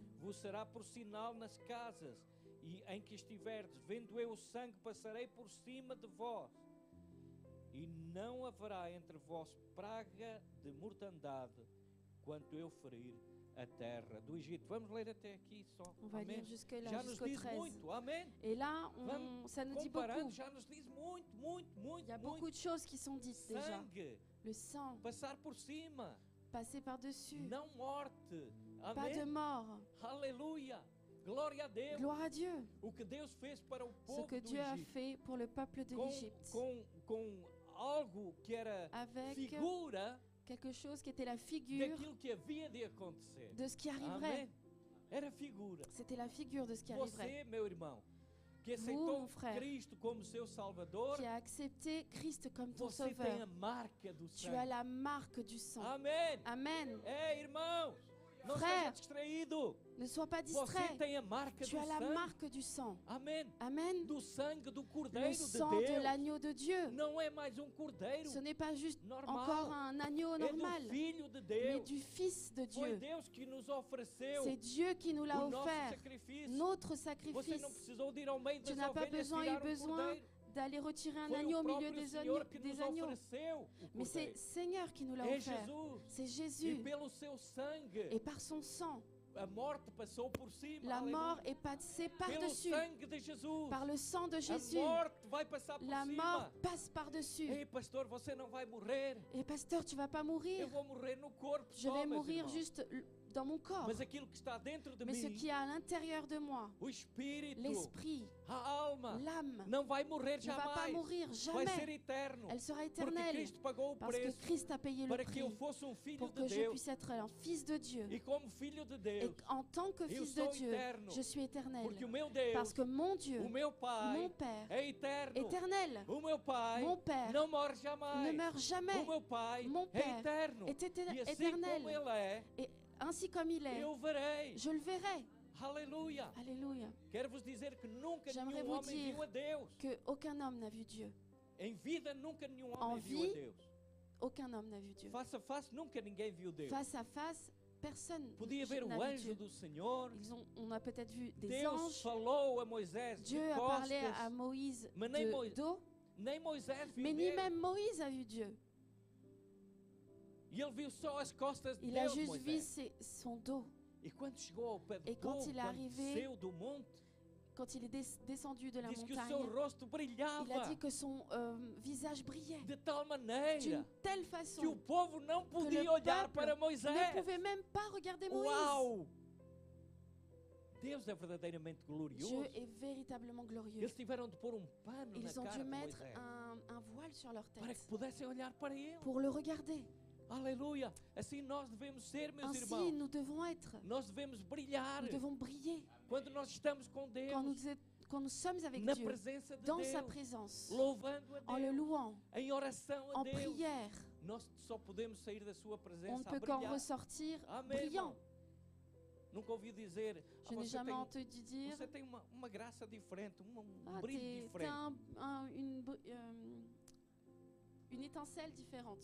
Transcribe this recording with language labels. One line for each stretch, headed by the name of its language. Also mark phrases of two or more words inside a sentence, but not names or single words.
Portuguese: vos será por sinal nas casas, e em que estiverdes, vendo eu o sangue, passarei por cima de vós. E não haverá entre vós praga de mortandade, quanto eu ferir a terra do Egito. Vamos ler até aqui só.
French: On va
Portuguese: Amém.
French: lire jusque-là,
Portuguese: Já nos
French: jusqu'au
Portuguese: diz 13. muito, amém.
French: Et là,
Portuguese: Vamos
French: ça nous dit
Portuguese: comparando,
French: beaucoup.
Portuguese: já nos diz muito, muito, muito,
French: Il y a
Portuguese: muito.
French: beaucoup de choses qui sont dites déjà.
Portuguese: Sangue,
French: Le sang,
Portuguese: passar por cima,
French: passer par-dessus.
Portuguese: não morte.
French: Pas de
Portuguese: Amém.
French: mort.
Portuguese: Aleluia. Glória a Deus.
French: Gloire à Dieu.
Portuguese: O que Deus fez para o
French: Ce
Portuguese: povo
French: que
Portuguese: do
French: Dieu a
Portuguese: Egito,
French: fait pour le peuple de l'Égypte.
Portuguese: com algo que era
French: Avec
Portuguese: figura
French: quelque chose qui était la figure
Portuguese: daquilo que havia de acontecer.
French: de ce qui arriverait.
Portuguese: Amém. Era figura.
French: C'était la figure de ce qui arriverait.
Portuguese: Você, meu irmão, que aceitou
French: mon frère,
Portuguese: Cristo como seu Salvador,
French: Qui a accepté Christ comme ton
Portuguese: você tem a
French: sauveur.
Portuguese: marca do
French: Tu as
Portuguese: sangue.
French: la marque du sang.
Portuguese: Amém.
French: Amen.
Portuguese: Ei, irmãos, não
French: Frère,
Portuguese: seja distraído.
French: Ne sois pas
Portuguese: Você
French: distrait.
Portuguese: tem a marca
French: Tu
Portuguese: do
French: as la
Portuguese: sangue.
French: marque du sang.
Portuguese: Amém.
French: Amen.
Portuguese: Do sangue do
French: Le
Portuguese: Cordeiro de
French: sang de
Portuguese: Deus.
French: l'agneau de Dieu.
Portuguese: Não é mais um cordeiro
French: Ce n'est pas juste
Portuguese: normal.
French: encore un agneau
Portuguese: É
French: normal,
Portuguese: do Filho de
French: mais
Portuguese: Deus.
French: du Fils de
Portuguese: Foi
French: Dieu.
Portuguese: Deus que nos ofereceu
French: C'est Dieu qui nous l'a
Portuguese: o nosso
French: offert,
Portuguese: sacrifício.
French: notre
Portuguese: Você
French: sacrifice.
Portuguese: não precisou de ir ao meio
French: Tu
Portuguese: das
French: n'as pas
Portuguese: ovelhas tirar
French: besoin
Portuguese: cordeiro.
French: d'aller retirer un
Portuguese: Foi
French: agneau
Portuguese: o
French: au milieu
Portuguese: próprio
French: des
Portuguese: Senhor que nos
French: agneaux.
Portuguese: ofereceu o
French: Mais c'est
Portuguese: cordeiro.
French: Seigneur qui nous l'a
Portuguese: É
French: offert.
Portuguese: Jesus.
French: C'est
Portuguese: E
French: Jésus.
Portuguese: pelo seu sangue,
French: Et par son sang,
Portuguese: a morte passou por cima.
French: la
Portuguese: Aleluia.
French: mort est passée
Portuguese: Pelo
French: par-dessus.
Portuguese: sangue de Jesus,
French: Par le sang de
Portuguese: a
French: Jésus,
Portuguese: morte vai passar por
French: la
Portuguese: cima.
French: mort passe par-dessus.
Portuguese: Ei, pastor, você não vai morrer.
French: Et pasteur, tu vas pas
Portuguese: Eu
French: mourir.
Portuguese: vou morrer no corpo
French: Je
Portuguese: só,
French: vais
Portuguese: meus
French: mourir
Portuguese: irmãos.
French: juste dans mon corps,
Portuguese: mas aquilo que está dentro de
French: mais ce
Portuguese: mim,
French: qui est à l'intérieur de moi,
Portuguese: o espírito,
French: l'esprit,
Portuguese: a alma,
French: l'âme,
Portuguese: não vai morrer
French: ne va pas
Portuguese: jamais.
French: mourir,
Portuguese: Vai ser
French: jamais.
Portuguese: eterno.
French: Elle sera
Portuguese: Porque
French: éternelle
Portuguese: Cristo pagou o
French: parce que
Portuguese: preço
French: Christ a payé le
Portuguese: para que eu
French: prix
Portuguese: fosse filho
French: pour
Portuguese: de
French: que je
Portuguese: Deus.
French: puisse être un fils de Dieu.
Portuguese: E como filho de
French: Et
Portuguese: Deus,
French: en tant que
Portuguese: eu
French: fils de
Portuguese: sou
French: Dieu,
Portuguese: eterno.
French: je suis éternel.
Portuguese: Porque o meu Deus,
French: Parce que mon Dieu,
Portuguese: o meu Pai,
French: mon Père,
Portuguese: é eterno.
French: éternel,
Portuguese: O meu Pai
French: mon Père,
Portuguese: não morre
French: ne
Portuguese: jamais.
French: meurt jamais.
Portuguese: O meu Pai
French: Mon
Portuguese: é
French: Père
Portuguese: eterno.
French: est
Portuguese: E assim
French: éternel.
Portuguese: como Ele é,
French: Et ainsi comme il est,
Portuguese: eu verei.
French: je le verrai.
Portuguese: Aleluia.
French: Alléluia.
Portuguese: Quero vos dizer que nunca
French: J'aimerais
Portuguese: nenhum
French: vous
Portuguese: homem
French: dire
Portuguese: viu a Deus.
French: Que aucun homme n'a vu Dieu.
Portuguese: Em vida, nunca nenhum
French: En
Portuguese: homem viu a
French: vie,
Portuguese: Deus.
French: Aucun homme n'a vu Dieu.
Portuguese: Face a face, nunca ninguém viu Deus.
French: Face à face, personne
Portuguese: Podia ver
French: n'a
Portuguese: o
French: vu
Portuguese: anjo
French: Dieu.
Portuguese: do Senhor.
French: On a peut-être vu des
Portuguese: Deus
French: anges.
Portuguese: falou a Moisés de
French: Dieu a parlé à
Portuguese: costas.
French: Moïse
Portuguese: Mais nem
French: de dos,
Portuguese: Nem Moisés viu
French: mais ni
Portuguese: Deus.
French: même Moïse a vu Dieu.
Portuguese: E ele viu só as costas de
French: Il a
Portuguese: Deus,
French: juste vu
Portuguese: Moisés.
French: son dos.
Portuguese: E quando chegou ao pé do
French: Et quand
Portuguese: povo,
French: il est
Portuguese: quando
French: arrivé,
Portuguese: desceu do monte,
French: Quand il est
Portuguese: diz
French: descendu de la
Portuguese: que o
French: montagne,
Portuguese: seu rosto
French: il a
Portuguese: brilhava
French: dit que son visage brillait
Portuguese: de tal
French: d'une
Portuguese: maneira
French: telle
Portuguese: que o
French: façon
Portuguese: povo não
French: que
Portuguese: podia
French: le
Portuguese: olhar
French: peuple
Portuguese: para
French: ne
Portuguese: Moisés.
French: pouvait même pas regarder Moïse.
Portuguese: Uau! Deus é verdadeiramente
French: Dieu
Portuguese: glorioso.
French: est véritablement glorieux.
Portuguese: Eles tiveram de pôr pano na
French: Ils ont
Portuguese: cara
French: dû
Portuguese: de
French: mettre
Portuguese: Moisés
French: un voile sur leur
Portuguese: para que
French: tête
Portuguese: pudessem olhar para ele.
French: pour le regarder.
Portuguese: Aleluia! Assim nós devemos ser, meus
French: Ainsi,
Portuguese: irmãos.
French: nous devons être.
Portuguese: Nós devemos brilhar
French: Nous devons briller
Portuguese: quando nós estamos com Deus,
French: quand nous sommes avec
Portuguese: na
French: Dieu,
Portuguese: presença de
French: dans sa
Portuguese: Deus,
French: présence,
Portuguese: louvando a
French: en le
Portuguese: Deus,
French: louant,
Portuguese: em oração a
French: en
Portuguese: Deus.
French: prière.
Portuguese: Nós só podemos sair da sua
French: On ne
Portuguese: presença a
French: peut qu'en
Portuguese: brilhar.
French: ressortir
Portuguese: Amém,
French: brillant.
Portuguese: irmão? Nunca ouvi dizer,
French: Je n'ai
Portuguese: você
French: jamais
Portuguese: tem,
French: entendu dire
Portuguese: você tem uma graça diferente, um
French: Ah,
Portuguese: brilho
French: t'as
Portuguese: diferente.
French: une étincelle différente.